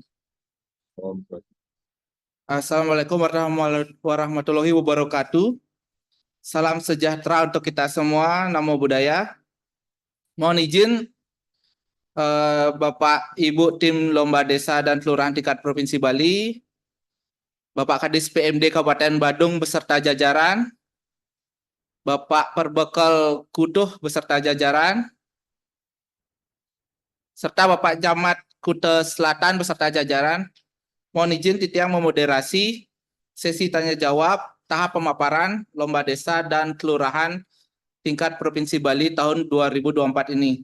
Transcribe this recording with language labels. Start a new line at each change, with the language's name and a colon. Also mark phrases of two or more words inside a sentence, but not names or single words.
Arabic: السلام عليكم ورحمة الله وبركاته.
Indonesian: Salam sejahtera untuk kita semua.
Pali: Namo Buddhaya.
Indonesian: Mohon izin Bapak Ibu tim Lomba Desa dan Kelurahan tingkat Provinsi Bali, Bapak Kadis PMD Kabupaten Badung beserta jajaran, Bapak Perbekal Kutuh beserta jajaran, serta Bapak Camat Kuta Selatan beserta jajaran. Mohon izin Titiang memoderasi sesi tanya jawab tahap pemaparan Lomba Desa dan Kelurahan tingkat Provinsi Bali tahun 2024 ini.